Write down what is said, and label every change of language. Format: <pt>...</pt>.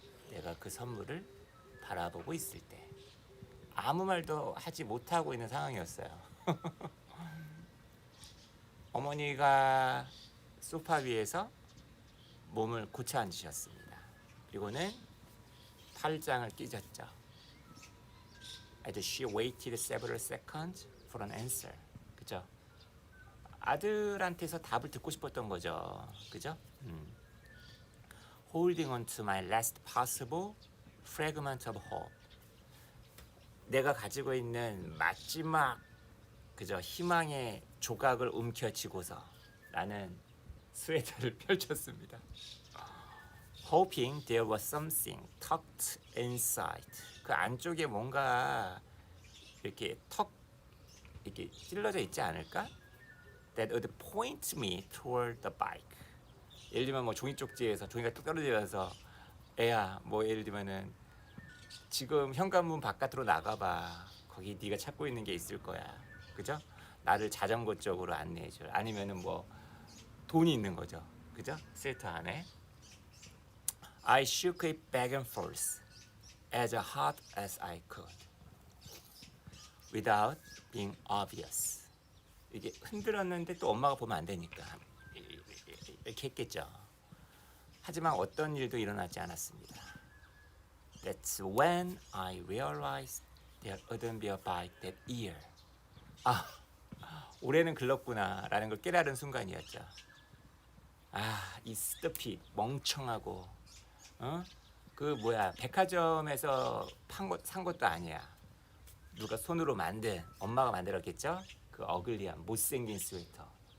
<ko>내가 그 선물을 바라보고 있을 때 아무 말도 하지 못하고 있는 상황이었어요. 어머니가 소파 위에서 몸을 고쳐 앉으셨습니다. 그리고는 팔짱을 끼셨죠.</ko> <en>As she waited several seconds for an answer.</en> <ko>그죠? 아들한테서 답을 듣고 싶었던 거죠. 그죠?</ko> <en>Holding on to my last possible fragment of hope.</en> <ko>내가 가지고 있는 마지막 그저 희망의 조각을 움켜쥐고서 나는 스웨터를 펼쳤습니다.</ko> <en>Hoping there was something tucked inside.</en> <ko>그 안쪽에 뭔가 이렇게 이렇게 찔러져 있지 않을까?</ko> <en>That would point me toward the bike.</en> <ko>예를 들면 뭐 종이 쪽지에서 종이가 뚝 떨어지면서 애야 뭐 예를 들면은 지금 현관문 바깥으로 나가봐. 거기 네가 찾고 있는 게 있을 거야. 그죠? 나를 자전거 쪽으로 안내해줘. 아니면은 뭐 돈이 있는 거죠. 그죠? 스웨터 안에.</ko> <en>I shook it back and forth as hard as I could without being obvious.</en> <ko>이게 흔들었는데 또 엄마가 보면 안 되니까 이렇게 했겠죠. 하지만 어떤 일도 일어나지 않았습니다.</ko> <en>That's when I realized there wouldn't be a bike that year.</en> <ko>올해는 글렀구나 라는 걸 깨달은 순간이었죠. 이 스투핏 멍청하고 그 백화점에서 산 것도 아니야. 누가 손으로 만든, 엄마가 만들었겠죠? 그 어글리한 못생긴 스웨터.</ko>